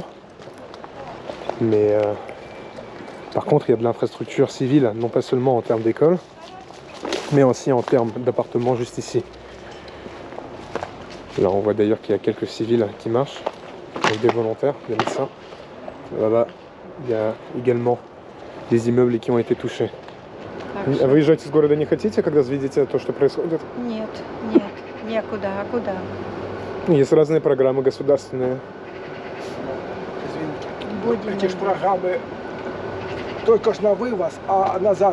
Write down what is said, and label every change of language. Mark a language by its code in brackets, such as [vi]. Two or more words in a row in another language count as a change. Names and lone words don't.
[fr] Mais par contre il y a de l'infrastructure civile, non pas seulement en termes d'école, mais aussi en termes d'appartements juste ici. Là on voit d'ailleurs qu'il y a quelques civils qui marchent, avec des volontaires, des médecins. Là-bas, il y a également des immeubles qui ont été touchés. [ru] А вы уезжать из города не хотите, когда видите то, что происходит? Нет, нет, некуда. А куда? Есть разные программы государственные. Будем. Эти ж программы только ж на вывоз, а назад,